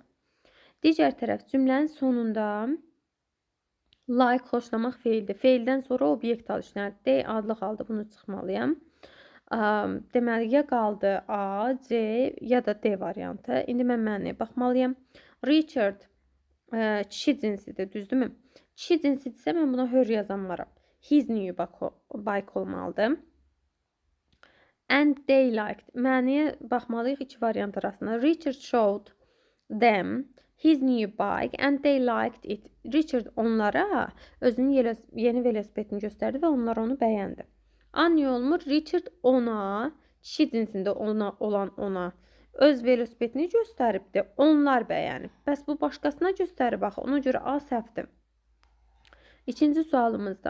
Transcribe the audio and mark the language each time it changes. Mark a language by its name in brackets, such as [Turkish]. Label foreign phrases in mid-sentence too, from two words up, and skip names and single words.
[Azerbaijani] Digər tərəf cümlənin sonunda like xoşlamaq feildir. Feildən sonra obyekt al işlənir. D adlı xaldır. Bunu çıxmalıyam. Deməli, ya qaldı A, C ya da D variantı. İndi mən mənəyə baxmalıyam. Richard kişi cinsidir, düzdürmü? Kişi cinsidirsə mən buna her yazanmaram. [English] His new bike [Azerbaijani] olmalıdır. [English] And they liked. [Azerbaijani] Mənəyə baxmalıyıq iki variant arasında. [English] Richard showed them his new bike and they liked it. [Azerbaijani] Richard onlara özünün yeni velosipedini göstərdi və onlar onu bəyəndi. Anne olmur. Richard ona, kişi cinsində olan ona öz velosipedini göstəribdi. Onlar bəyənib. Bəs bu başqasına göstərib axı. Ona görə A səhvdir. İkinci sualımızda.